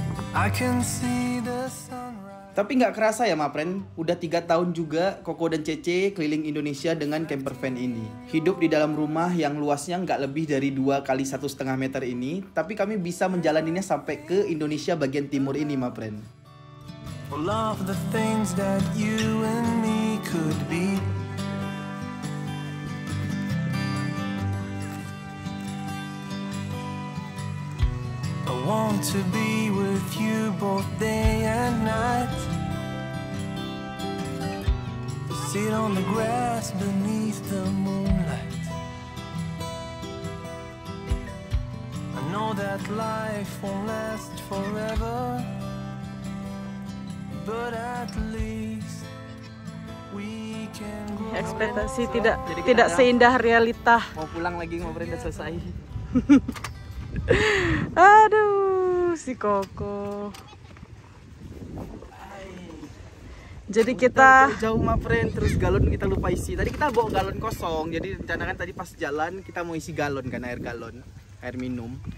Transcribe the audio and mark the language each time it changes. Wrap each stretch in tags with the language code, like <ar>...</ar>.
<en>I can see the sunrise.</en> <id>Tapi nggak kerasa ya,</id> <en>my friend,</en> <id>udah 3 tahun juga Koko dan Cece keliling Indonesia dengan camper van ini. Hidup di dalam rumah yang luasnya nggak lebih dari 2 kali 1,5 meter ini, tapi kami bisa menjalaninya sampai ke Indonesia bagian timur ini,</id> <en>my friend. All of the things that you and me could be. I want to be with you both day and night. To sit on the grass beneath the moonlight. I know that life won't last forever, but at least we can grow.</en> <id>Ekspektasi tidak seindah realita. Mau pulang lagi, ngobrol udah selesai. Aduh, si Koko. Jadi kita jauh,</id> <en>my friend,</en> <id>terus galon kita lupa isi. Tadi kita bawa galon kosong, jadi rencana kan tadi pas jalan kita mau isi galon kan, air minum.</id>